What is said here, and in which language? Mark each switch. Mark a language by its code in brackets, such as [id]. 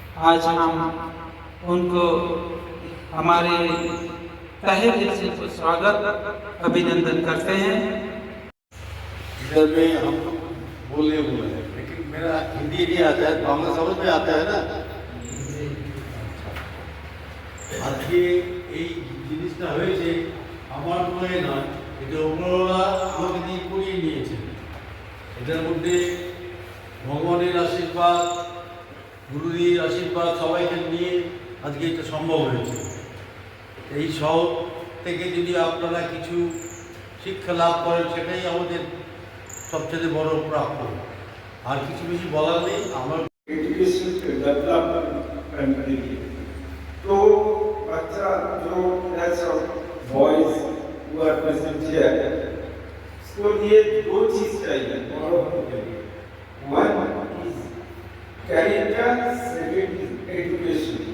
[hi] आज हम उनको हमारे तहे दिल से स्वागत अभिनंदन करते हैं। इधर में हम बोले हुए हैं लेकिन मेरा हिंदी नहीं आता है, बांग्ला समझ में आता है ना। [bn] আজকে এই জিনিসটা হয়েছে আমার মনে নয়, এটা উপরওয়ালা আমাকে দিয়ে করিয়ে নিয়েছে। এটার মধ্যে ভগবানের আশীর্বাদ, গুরুজির আশীর্বাদ সবাইকে নিয়ে আজকে এটা সম্ভব হয়েছে। এই শহর থেকে যদি আপনারা কিছু শিক্ষা লাভ করেন সেটাই আমাদের সবচেয়ে বড় প্রাপ্য। আর কিছু বেশি বলার নেই। আমার [hi] तो बच्चा जो बॉयज हुआ प्रेजेंट है उसको लिए दो चीज चाहिए। [en] One is character, second is education.